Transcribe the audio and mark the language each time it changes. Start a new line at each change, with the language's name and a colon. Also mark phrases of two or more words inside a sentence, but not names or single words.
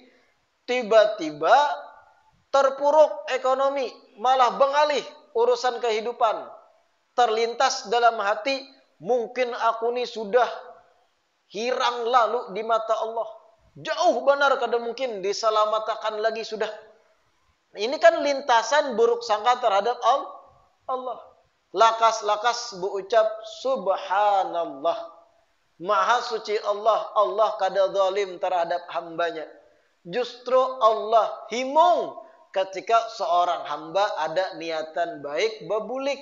Banjar: Tiba-tiba terpuruk ekonomi, malah bengalih urusan kehidupan. Terlintas dalam hati, mungkin aku ini sudah hirang lalu di mata Allah. Jauh benar kada mungkin diselamatkan lagi sudah. Ini kan lintasan buruk sangka terhadap Allah. Lakas-lakas berucap subhanallah. Maha suci Allah. Allah kada zalim terhadap hambanya. Justru Allah himung ketika seorang hamba ada niatan baik bebulik.